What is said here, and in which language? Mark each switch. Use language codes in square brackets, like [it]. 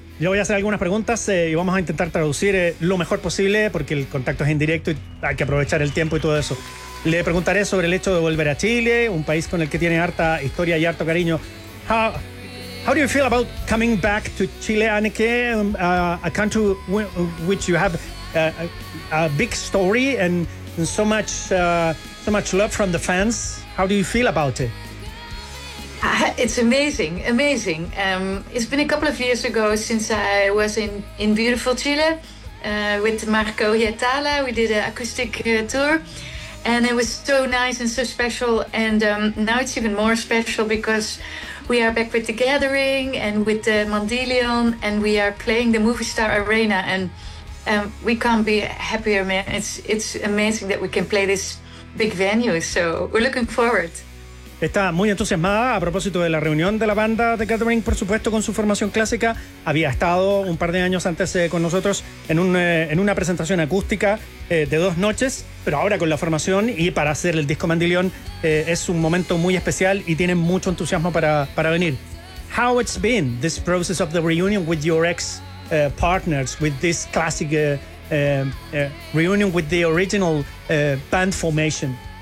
[es] Yo voy a hacer algunas preguntas y vamos a intentar traducir lo mejor posible porque el contacto es indirecto y hay que aprovechar el tiempo y todo eso. Le preguntaré sobre el hecho de volver a Chile, un país con el que tiene harta historia y harto cariño. [en] How do you feel about coming back to Chile, Anneke, a country which you have a big story and so much love from the fans? How do you feel about it? It's amazing, amazing. It's been a couple of years ago since I was in beautiful Chile with Marco Hietala. We did an acoustic tour and it was so nice and so special. And now it's even more special because we are back with The Gathering and with the Mandilion and we are playing the Movistar Arena, and we can't be happier, man. It's amazing that we can play this big venue. So we're looking forward. [es] Está muy entusiasmada a propósito de la reunión de la banda The Gathering, por supuesto, con su formación clásica. Había estado un par de años antes con nosotros en una presentación acústica de dos noches, pero ahora con la formación y para hacer el disco Mandilion es un momento muy especial y tiene mucho entusiasmo para venir. [en] How it's been, this process of the reunion with your ex-partners, with this classic reunion with the original band formation?